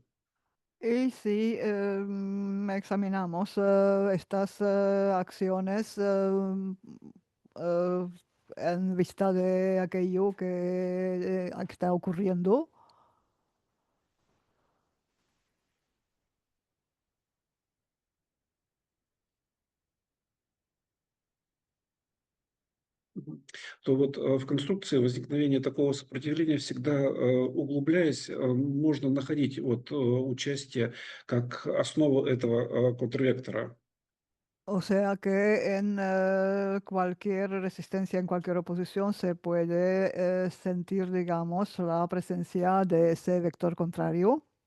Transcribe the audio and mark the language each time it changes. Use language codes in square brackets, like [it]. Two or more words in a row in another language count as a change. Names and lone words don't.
[es] Y si examinamos estas acciones eh, en vista de aquello que está ocurriendo, [ru] мгм, то вот, в конструкции возникновения такого сопротивления всегда, углубляясь, можно находить вот, участие как основу этого, контрвектора. [es] o sea que en cualquier resistencia, en cualquier oposición, se puede sentir, digamos, la presencia de ese vector contrario.